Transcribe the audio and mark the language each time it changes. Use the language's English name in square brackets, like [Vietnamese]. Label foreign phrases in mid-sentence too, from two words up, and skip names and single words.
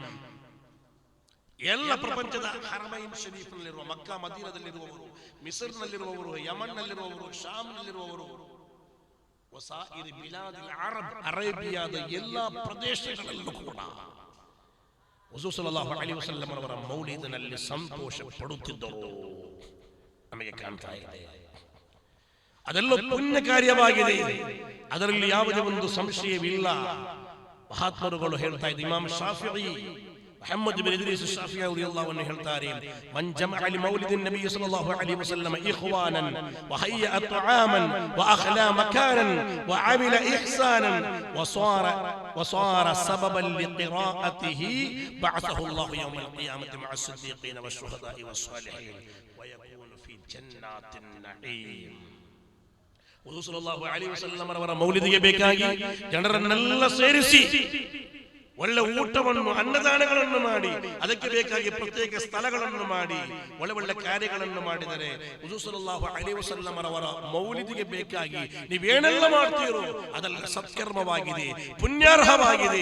[Kannada] ಎಲ್ಲ ಪ್ರಪಂಚದ ಹರಮೈನ್ ಶರೀಫ್ನಲ್ಲಿರುವ ಮಕ್ಕಾ ಮದೀನದಲ್ಲಿರುವವರು, ಮಿಸ್ರ್ನಲ್ಲಿರುವವರು, ಯಮನ್ನಲ್ಲಿರುವವರು, ಶಾಮ್ನಲ್ಲಿರುವವರು, [Arabic] وسائر بلاد العرب, [Kannada] ಅರೇಬಿಯಾದ ಎಲ್ಲಾ ಪ್ರದೇಶಗಳಲ್ಲೂ ಕೂಡ ಹುಜೂರ್ [Arabic] صلى الله عليه وسلم [Kannada] ಅವರ ಮೌಲಿದಿನಲ್ಲಿ ಸಂತೋಷ ಪಡುತ್ತಿದ್ದರು ನಮಗೆ ಕಾಣ್ತಾ ಇದೆ. ಅದೆಲ್ಲ ಪುಣ್ಯ ಕಾರ್ಯವಾಗಿದೆ, ಅದರಲ್ಲಿ ಯಾವುದೇ ಒಂದು ಸಂಶಯವಿಲ್ಲ. ಮಹಾತ್ಮರುಗಳು ಹೇಳ್ತಾ ಇದ್ದಾರೆ, [Arabic] ಇಮಾಮ್ ಶಾಫಿঈ محمد بن إدريس الشافعي رضي الله عنه ಹೇಳ್ತಾರೆ, من جمع لمولد النبي صلى الله عليه وسلم إخوانا وهيأ طعاما وأخلى مكانا وعمل إحسانا وصار سببا لقراءته بعثه الله يوم القيامة مع الصديقين والشهداء والصالحين ويكون في جنات النعيم. [Kannada] ಹುಜೂರ್ [Arabic] صلى الله عليه وسلم [Kannada] ಅವರ ಮೌಲಿದಿಗೆ ಬೇಕಾಗಿ ಜನರನ್ನೆಲ್ಲ ಸೇರಿಸಿ ಒಳ್ಳೆ ಊಟವನ್ನು, ಅನ್ನದಾನಗಳನ್ನು ಮಾಡಿ, ಅದಕ್ಕೆ ಬೇಕಾಗಿ ಪ್ರತ್ಯೇಕ ಸ್ಥಳಗಳನ್ನು ಮಾಡಿ ಒಳ್ಳೆ ಒಳ್ಳೆ ಕಾರ್ಯಗಳನ್ನು ಮಾಡಿದರೆ ಹುಜೂರ್ [Arabic] صلى الله عليه وسلم [Kannada] ಅವರ ಮೌಲಿದಿಗೆ ಬೇಕಾಗಿ ನೀವೇನೆಲ್ಲ ಮಾಡ್ತೀರೋ ಅದೆಲ್ಲ ಸತ್ಕರ್ಮವಾಗಿದೆ, ಪುಣ್ಯಾರ್ಹವಾಗಿದೆ.